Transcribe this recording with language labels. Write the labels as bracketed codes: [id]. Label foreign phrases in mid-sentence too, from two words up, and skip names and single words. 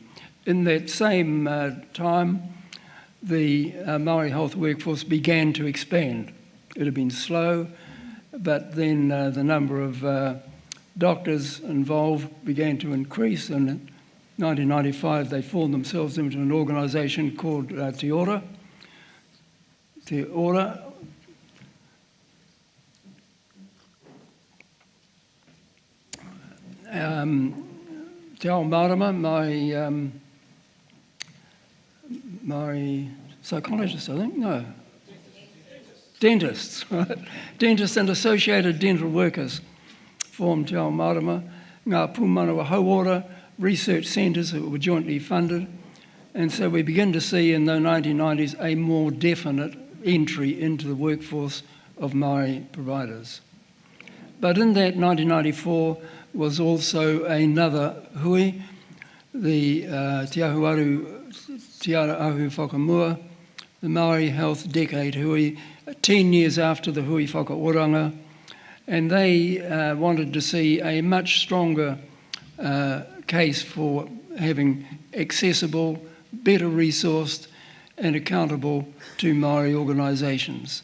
[en] In that same time, the Māori health workforce began to expand. It had been slow, but then the number of doctors involved began to increase, and in 1995 they formed themselves into an organisation called Te Ora. Te Ora. Te ao marama, my psychologist, I think, no. Dentists, right? Dentists and associated dental workers formed Te ao marama, ngā pūmanawa hauora, research centres that were jointly funded, and so we begin to see in the 1990s a more definite entry into the workforce of Māori providers. But in that 1994 was also another hui, the Te Ara Ahu Whakamua, the Māori Health Decade hui, 10 years after the hui Whakaoranga, and they wanted to see a much stronger case for having accessible, better resourced and accountable to Māori organisations.